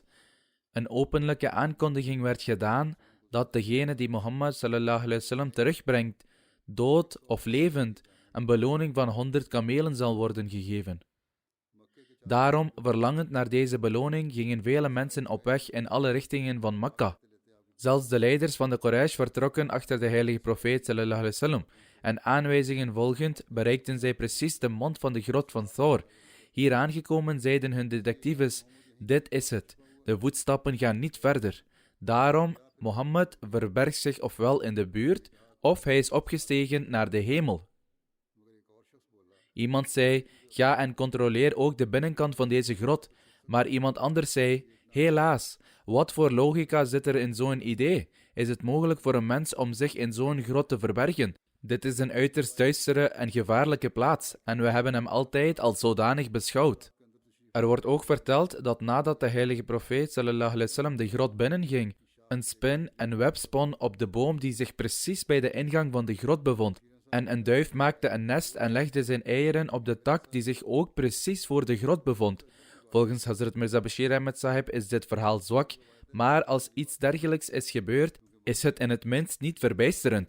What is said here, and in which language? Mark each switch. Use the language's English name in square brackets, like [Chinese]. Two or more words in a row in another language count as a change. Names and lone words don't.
[Dutch] Een openlijke aankondiging werd gedaan dat degene die Mohammed [Arabic] صلى الله عليه وسلم [Dutch] terugbrengt, dood of levend, een beloning van 100 kamelen zal worden gegeven. Daarom, verlangend naar deze beloning, gingen vele mensen op weg in alle richtingen van Mekka. Zelfs de leiders van de Quraysh vertrokken achter de heilige profeet [Arabic] صلى الله عليه وسلم [Dutch] en aanwijzingen volgend bereikten zij precies de mond van de grot van Thor. Hier aangekomen zeiden hun detectives: dit is het, de voetstappen gaan niet verder. Daarom, Mohammed verbergt zich ofwel in de buurt of hij is opgestegen naar de hemel. Iemand zei: ga en controleer ook de binnenkant van deze grot. Maar iemand anders zei: helaas, wat voor logica zit er in zo'n idee? Is het mogelijk voor een mens om zich in zo'n grot te verbergen? Dit is een uiterst duistere en gevaarlijke plaats en we hebben hem altijd als zodanig beschouwd. Er wordt ook verteld dat nadat de heilige profeet [Arabic] صلى الله عليه وسلم [Dutch] de grot binnenging, een spin en web spon op de boom die zich precies bij de ingang van de grot bevond. En een duif maakte een nest en legde zijn eieren op de tak die zich ook precies voor de grot bevond. Volgens Hazrat Mirza Bashir Ahmad Sahib is dit verhaal zwak, maar als iets dergelijks is gebeurd, is het in het minst niet verbijsterend.